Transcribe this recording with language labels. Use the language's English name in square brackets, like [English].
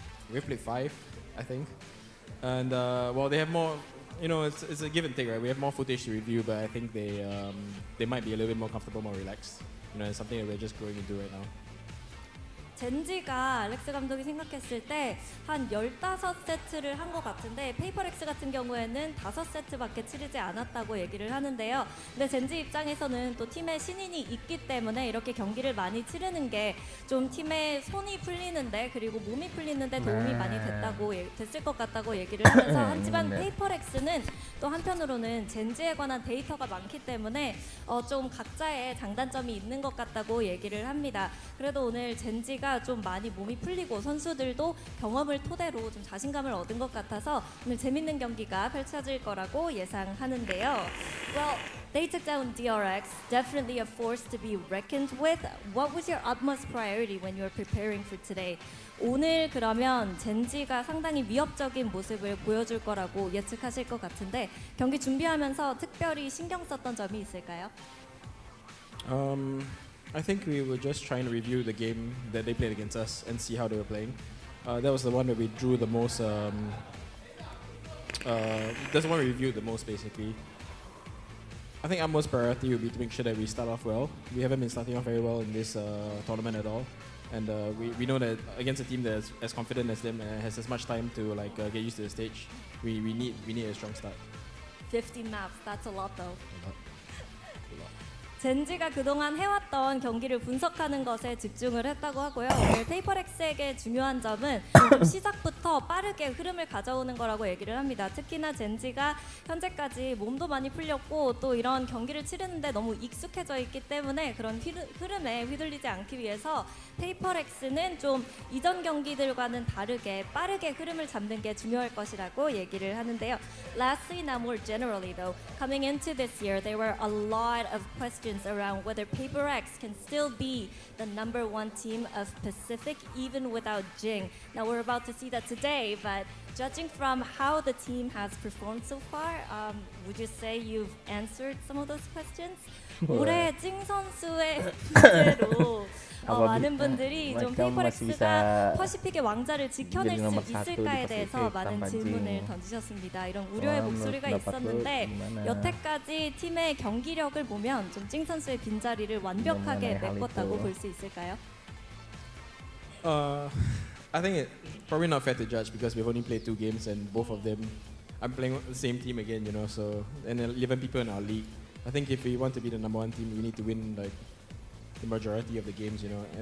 [English] We played 5, I think, and well, they have more. You know, it's a give and take, right? We have more footage to review, but I think they might be a little bit more comfortable, more relaxed. You know, it's something that we're just growing into right now. [Korean] 젠지가 알렉스 감독이 생각했을 때 한 15세트를 한 것 같은데 페이퍼렉스 같은 경우에는 5세트밖에 치르지 않았다고 얘기를 하는데요. 근데 젠지 입장에서는 또 팀에 신인이 있기 때문에 이렇게 경기를 많이 치르는 게 좀 팀의 손이 풀리는데 그리고 몸이 풀리는데 도움이 많이 됐을 것 같다고 얘기를 하면서 하지만 페이퍼렉스는 또 한편으로는 젠지에 관한 데이터가 많기 때문에 좀 각자의 장단점이 있는 것 같다고 얘기를 합니다. 그래도 오늘 젠지가 좀 많이 몸이 풀리고 선수들도 경험을 토대로 좀 자신감을 얻은 것 같아서 오늘 재밌는 경기가 펼쳐질 거라고 예상하는데요. [English] Well, they took down DRX, definitely a force to be reckoned with. What was your utmost priority when you were preparing for today? [Korean] 오늘 그러면 젠지가 상당히 위협적인 모습을 보여줄 거라고 예측하실 것 같은데 경기 준비하면서 특별히 신경 썼던 점이 있을까요? [English] I think we were just trying to review the game that they played against us and see how they were playing. That was the one that we drew the most. That's the one we reviewed the most, basically. I think our most priority would be to make sure that we start off well. We haven't been starting off very well in this tournament at all, and we know that against a team that's as confident as them and has as much time to get used to the stage, we need a strong start. 50 maps, that's a lot though. [Korean] 젠지가 그동안 해왔던 경기를 분석하는 것에 집중을 했다고 하고요. 오늘 페이퍼렉스에게 중요한 점은 좀 시작부터 빠르게 흐름을 가져오는 거라고 얘기를 합니다. 특히나 젠지가 현재까지 몸도 많이 풀렸고 또 이런 경기를 치르는데 너무 익숙해져 있기 때문에 그런 흐름에 휘둘리지 않기 위해서 페이퍼렉스는 좀 이전 경기들과는 다르게 빠르게 흐름을 잡는 게 중요할 것이라고 얘기를 하는데요. [English] Lastly, now more generally though, coming into this year, there were a lot of questions around whether Paper X can still be the #1 team of Pacific even without Jing. Now we're about to see that today, but judging from how the team has performed so far, would you say you've answered some of those questions? [Korean] 올해 찡 선수의 문제로 많은 분들이 좀 페이퍼렉스가 퍼시픽의 왕자를 지켜낼 수 있을까에 대해서 많은 질문을 던지셨습니다. 이런 우려의 목소리가 있었는데 여태까지 팀의 경기력을 보면 좀 찡 선수의 빈자리를 완벽하게 메꿨다고 볼 수 있을까요? [English] I think it's probably not fair to judge because we've only played 2 games and both of them, I'm playing with the same team again, you know. So and 11 people in our league. I think if we want to be the #1 team, we need to win like the majority of the games, you know.